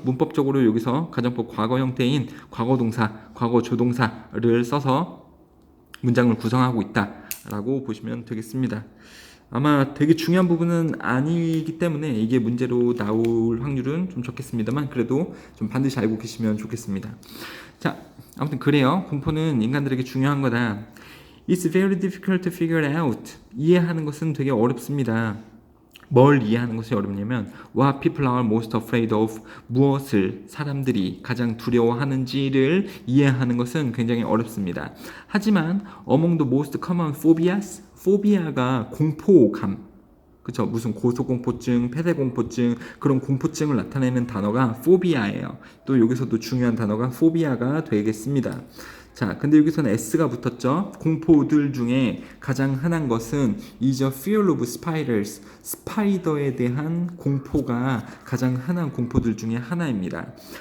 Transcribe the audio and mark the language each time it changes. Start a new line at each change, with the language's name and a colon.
Korean: 문법적으로 여기서 가정법 과거 형태인 과거동사, 과거조동사를 써서 문장을 구성하고 있다라고 보시면 되겠습니다. 아마 되게 중요한 부분은 아니기 때문에 이게 문제로 나올 확률은 좀 적겠습니다만 그래도 좀 반드시 알고 계시면 좋겠습니다. 자, 아무튼 그래요. 공포는 인간들에게 중요한 거다.
English: It's very difficult to figure it out.
Korean: 이해하는 것은 되게 어렵습니다. 뭘 이해하는 것이 어렵냐면
English: What people are most afraid of,
Korean: 무엇을 사람들이 가장 두려워하는지를 이해하는 것은 굉장히 어렵습니다. 하지만
English: among the most common phobias, phobia가
Korean: 공포감, 그쵸? 무슨 고소공포증, 폐쇄공포증 그런 공포증을 나타내는 단어가 phobia예요. 또 여기서도 중요한 단어가 phobia가 되겠습니다. 자, 근데 여기서는 S가 붙었죠. 공포들 중에 가장 흔한 것은
English: is a fear of spiders.
Korean: 스파이더에 대한 공포가 가장 흔한 공포들 중에 하나입니다.